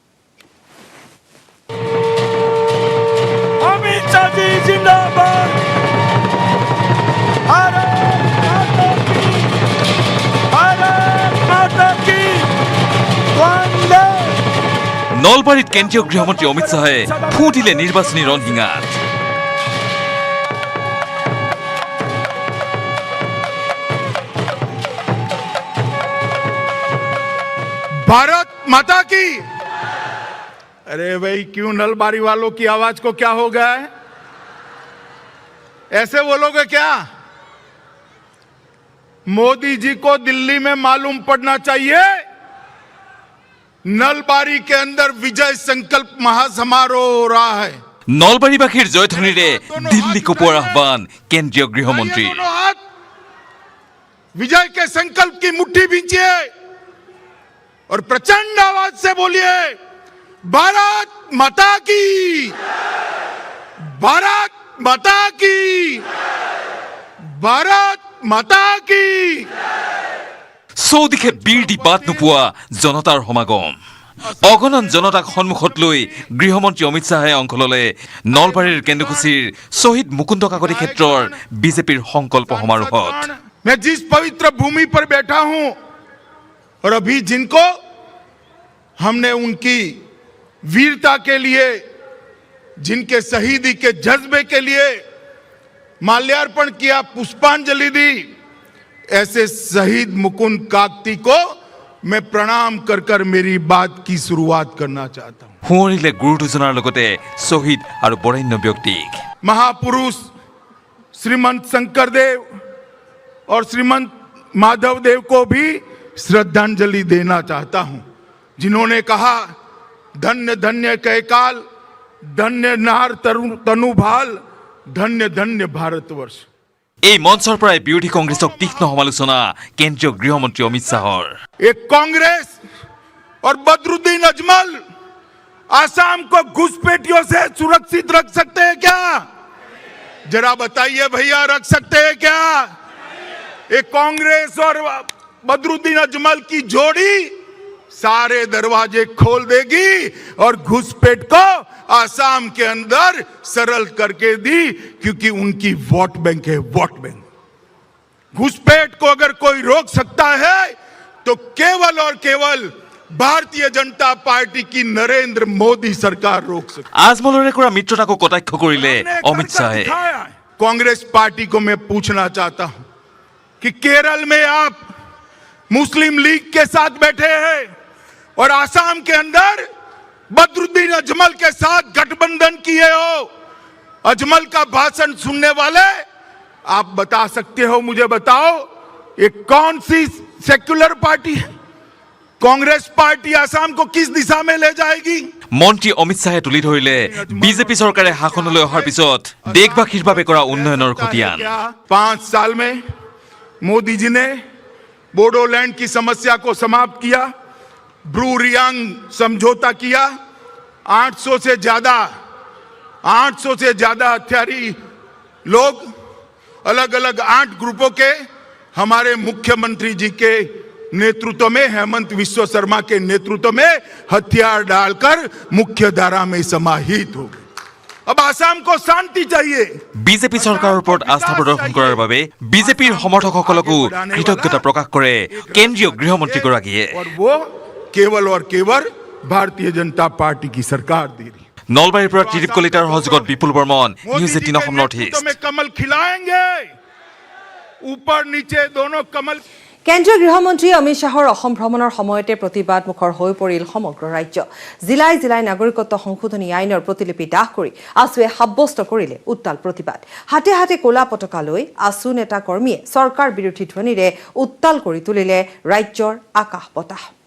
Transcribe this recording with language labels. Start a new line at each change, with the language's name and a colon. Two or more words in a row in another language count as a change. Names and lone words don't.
Assamese: অমিত শ্বাহজি জিন্দাবাদ। নলবাৰীত কেন্দ্ৰীয় গৃহমন্ত্ৰী অমিত শ্বাহে ফুটিলে নিৰ্বাচনী ৰণশিঙাত।
Hindi: भारत माता की। अरे भाई क्यों नलबारी वालों की आवाज को क्या हो गया है? ऐसे बोलोगे क्या? मोदी जी को दिल्ली में मालूम पड़ना चाहिए नलबारी के अंदर विजय संकल्प महासमारोह हो रहा है।
Assamese: নলবাৰীবাসীৰ জয়ধ্বনিৰে দিল্লী কপোৱাৰ আহ্বান কেন্দ্ৰীয় গৃহমন্ত্ৰী।
Hindi: विजय के संकल्प की मुट्ठी भींचिए और प्रचंड आवाज से बोलिए भारत माता की, भारत माता की, भारत माता की।
Assamese: চৌদিশে বীৰ দি বাট নোপোৱা জনতাৰ সমাগম। অগণন জনতাক সন্মুখত লৈ গৃহমন্ত্ৰী অমিত শ্বাহে অংশ ললে নলবাৰীৰ কেন্দুকুছিৰ শ্বহীদ মুকুন্দ কাকতি ক্ষেত্ৰৰ বিজেপিৰ সংকল্প সমাৰোহত।
Hindi: मैं जिस पवित्र भूमि पर बैठा हूं और अभी जिनको हमने उनकी वीरता के लिए, जिनके शहीदी के जज्बे के लिए माल्यार्पण किया, पुष्पांजलि दी, ऐसे शहीद मुकुंद काकती को मैं प्रणाम कर कर मेरी बात की शुरुआत करना चाहता हूं।
Assamese: সুঁৱৰিলে গুৰু দুজনাৰ লগতে শ্বহীদ আৰু বৰেণ্য ব্যক্তিক।
Hindi: महापुरुष श्रीमंत शंकरदेव और श्रीमंत माधव देव को भी श्रद्धांजलि देना चाहता हूं, जिन्होंने कहा
Assamese: ধন্য ধন্য কৈকাল, ধন্য নাৰ তনুভাল, ধন্য ধন্য ভাৰতবৰ্ষ। এই মঞ্চৰ পৰাই বিৰোধী কংগ্ৰেছক তীক্ষ্ণ সমালোচনা কেন্দ্ৰীয় গৃহমন্ত্ৰী অমিত শ্বাহৰ।
Hindi: एक कांग्रेस और बदरुद्दीन अजमल आसाम को घुसपैठियों से सुरक्षित रख सकते हैं क्या? जरा बताइए भैया, रख सकते हैं क्या? एक कांग्रेस और बदरुद्दीन अजमल की जोड़ी सारे दरवाजे खोल देगी और घुसपैठ को आसाम के अंदर सरल करके दी, क्योंकि उनकी
English: vote bank
Hindi: है,
English: vote bank.
Hindi: घुसपैठ को अगर कोई रोक सकता है तो केवल और केवल भारतीय जनता पार्टी की नरेंद्र मोदी सरकार रोक सकती है।
Assamese: আজমলৰে কৰা মিত্ৰতাকো কটাক্ষ কৰিলে অমিত শ্বাহে।
Hindi: कांग्रेस पार्टी को मैं पूछना चाहता हूं कि केरल में आप मुस्लिम लीग के साथ बैठे हैं और आसाम के अंदर बदरुद्दीन अजमल के साथ गठबंधन किए हो। अजमल का भाषण सुनने वाले आप बता सकते हो, मुझे बताओ ये कौन सी
English: secular party
Hindi: है? कांग्रेस पार्टी आसाम को किस दिशा में ले जाएगी?
Assamese: মন্ত্ৰী অমিত শ্বাহে তুলি ধৰিলে বিজেপি চৰকাৰে শাসনলৈ অহাৰ পিছত দেশবাসীৰ বাবে কৰা উন্নয়নৰ খতিয়ান।
Hindi: 5 साल में मोदी जी ने बोडोलैंड की समस्या को समाप्त किया, ब्रू रियांग समझौता किया, 800 से ज्यादा 800 से ज्यादा हथियारी लोग अलग अलग 8 ग्रुपों के हमारे मुख्यमंत्री जी के नेतृत्व में, हेमंत विश्व शर्मा के नेतृत्व में हथियार डालकर मुख्य धारा में समाहित हो गए। अब आसाम को शांति चाहिए।
Assamese: বিজেপি চৰকাৰৰ ওপৰত আস্থা প্ৰদৰ্শন কৰাৰ বাবে বিজেপিৰ সমৰ্থকসকলকো কৃতজ্ঞতা প্ৰকাশ কৰে কেন্দ্ৰীয় গৃহমন্ত্ৰীগৰাকীয়ে।
Hindi: और वो केवल और केवल भारतीय जनता पार्टी की सरकार दे रही।
Assamese: নলবাৰীৰ পৰা ত্ৰিদীপ কলিতাৰ সহযোগত বিপুল বৰ্মন, নিউজ 18 অসম নৰ্থ ইষ্ট।
Hindi: में कमल खिलाएंगे, ऊपर नीचे दोनों कमल।
Assamese: কেন্দ্ৰীয় গৃহমন্ত্ৰী অমিত শ্বাহৰ অসম ভ্ৰমণৰ সময়তে প্ৰতিবাদমুখৰ হৈ পৰিল সমগ্ৰ ৰাজ্য। জিলাই জিলাই নাগৰিকত্ব সংশোধনী আইনৰ প্ৰতিলিপি দাহ কৰি আছুৱে সাব্যস্ত কৰিলে উত্তাল প্ৰতিবাদ। হাতে হাতে ক'লা পতাকা লৈ আছু নেতা কৰ্মীয়ে চৰকাৰ বিৰোধী ধ্বনিৰে উত্তাল কৰি তুলিলে ৰাজ্যৰ আকাশ বতাহ।